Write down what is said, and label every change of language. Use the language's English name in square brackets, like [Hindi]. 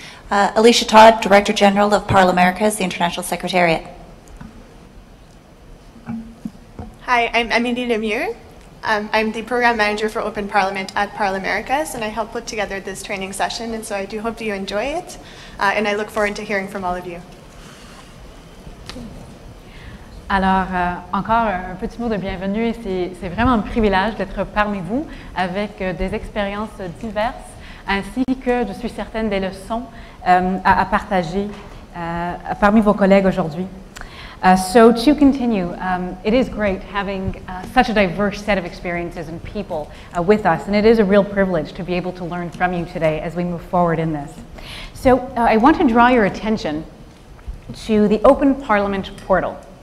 [English] Alicia Todd, Director General of ParlAmericas, the International Secretariat. Hi, I'm Amélie Lemieux. I'm the Program Manager for Open Parliament at ParlAmericas, and I helped put together this training session, and so I do hope you enjoy it, and I look forward to hearing from all of you. [French] Alors, encore un petit mot de bienvenue, et c'est vraiment un privilège d'être parmi vous avec des expériences diverses, ainsi que, je suis certaine, des leçons à partager parmi vos collègues aujourd'hui. [English] So to continue, it is great having such a diverse set of experiences and people with us, and it is a real privilege to be able to learn from you today as we move forward in this. So I want to draw your attention to the Open Parliament portal.